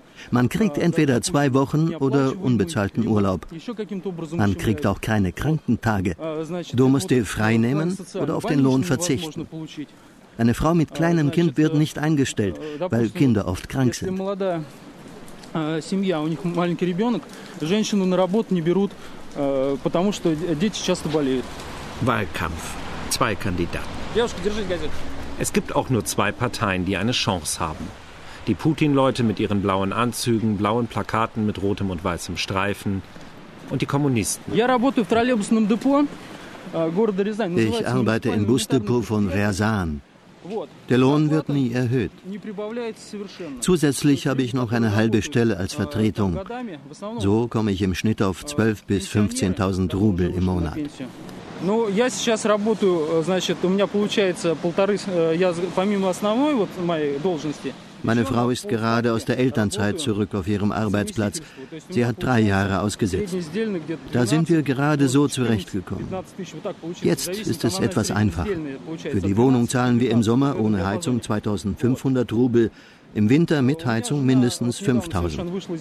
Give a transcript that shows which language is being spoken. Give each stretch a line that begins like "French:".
German: Man kriegt entweder 2 Wochen oder unbezahlten Urlaub. Man kriegt auch keine Krankentage. Du musst dir frei nehmen oder auf den Lohn verzichten. Eine Frau mit kleinem Kind wird nicht eingestellt, weil Kinder oft krank sind.
Russian: Семья, у них маленький ребенок, женщину на работу не берут, потому что дети часто болеют.
German: Wahlkampf. Zwei Kandidaten.
Russian: Девушка, держи газету.
German: Es gibt auch nur 2 Parteien, die eine Chance haben. Die Putin-Leute mit ihren blauen Anzügen, blauen Plakaten mit rotem und weißem Streifen und die Kommunisten.
Russian: Я работаю в троллейбусном депо.
German: Ich arbeite im Busdepot von Ryazan. Der Lohn wird nie erhöht. Zusätzlich habe ich noch eine halbe Stelle als Vertretung. So komme ich im Schnitt auf 12.000 bis 15.000 Rubel im Monat.
Russian: Ну, я сейчас работаю, значит, у меня получается полторы, я помимо основной вот моей должности.
German: Meine Frau ist gerade aus der Elternzeit zurück auf ihrem Arbeitsplatz. Sie hat 3 Jahre ausgesetzt. Da sind wir gerade so zurechtgekommen. Jetzt ist es etwas einfacher. Für die Wohnung zahlen wir im Sommer ohne Heizung 2.500 Rubel, im Winter mit Heizung mindestens 5.000.